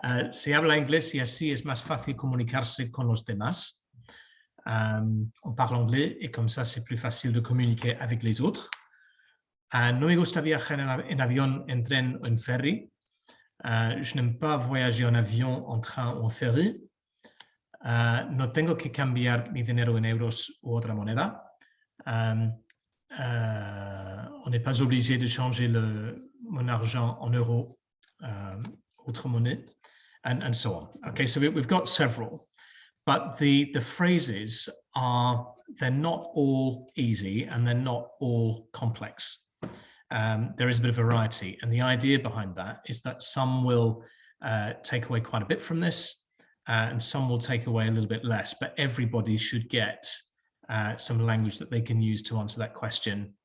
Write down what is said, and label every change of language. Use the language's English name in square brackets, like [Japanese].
[Spanish] Se habla inglés y así es más fácil comunicarse con los demás. [French] On parle anglais et comme ça c'est plus facile de communiquer avec les autres. [Spanish] No me gusta viajar en avión, en tren o en ferry. [French] Je n'aime pas voyager en avion, en train ou en ferry. [Spanish] No tengo que cambiar mi dinero en euros u otra moneda. [French] On n'est pas obligé de changer mon argent en euros, autre monnaie, [English] and so on. Okay, so we've got several, but the phrases they're not all easy and they're not all complex. There is a bit of variety, and the idea behind that is that some will take away quite a bit from this, and some will take away a little bit less, but everybody should get some language that they can use to answer that question.